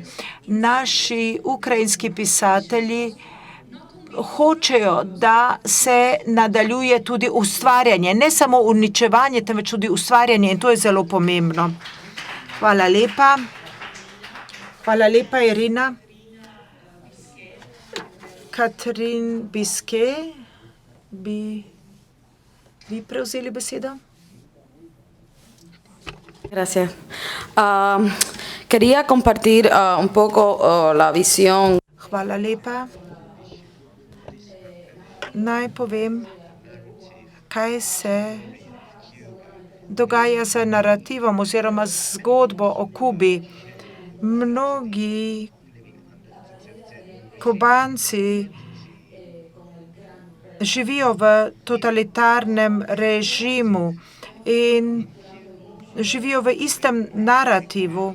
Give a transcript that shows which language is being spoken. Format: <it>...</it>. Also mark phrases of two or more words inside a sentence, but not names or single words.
<sl>Naši ukrajinski pisatelji hočejo, da se nadaljuje tudi ustvarjanje, ne samo uničevanje, temveč tudi ustvarjanje in to je zelo pomembno. Hvala lepa. Hvala lepa, Irina. Katrin Biske, bi vi prevzeli besedo?</sl> <es>Gracias. Quería compartir un poco la visión.</es> <sl>Hvala lepa. Naj povem, kaj se dogaja z narativom oziroma zgodbo o Kubi. Mnogi Kubanci živijo v totalitarnem režimu in živijo v istem narativu.</sl>